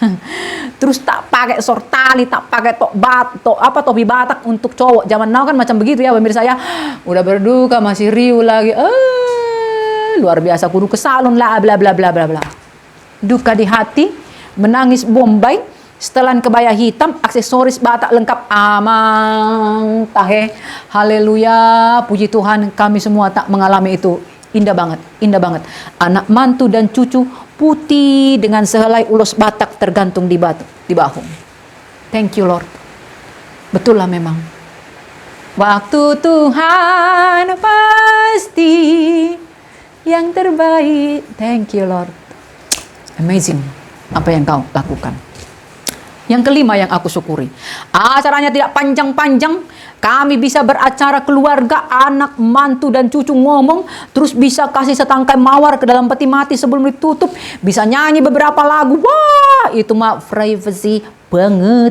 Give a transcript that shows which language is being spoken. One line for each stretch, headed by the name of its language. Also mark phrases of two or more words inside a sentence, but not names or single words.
Indonesian: Terus tak pakai sortali, tak pakai topi Batak untuk cowok. Zaman now kan macam begitu ya pemirsa ya. Udah berduka masih riuh lagi. Luar biasa, kudu ke salon lah, bla bla bla bla bla. Duka di hati, menangis bombay, setelan kebaya hitam, aksesoris Batak lengkap,
Batak Toba: amang tahe.
Indonesian: Haleluya, puji Tuhan, kami semua tak mengalami itu. Indah banget. Anak mantu dan cucu putih dengan sehelai ulos Batak tergantung di bahu.
English: Thank you Lord.
Indonesian: Betul lah memang. Waktu Tuhan pasti yang terbaik.
English: Thank you Lord.
Indonesian: Amazing apa yang kau lakukan. Yang kelima yang aku syukuri, acaranya tidak panjang-panjang. Kami bisa beracara keluarga, anak, mantu, dan cucu ngomong. Terus bisa kasih setangkai mawar ke dalam peti mati sebelum ditutup. Bisa nyanyi beberapa lagu. Wah, itu mah privacy banget.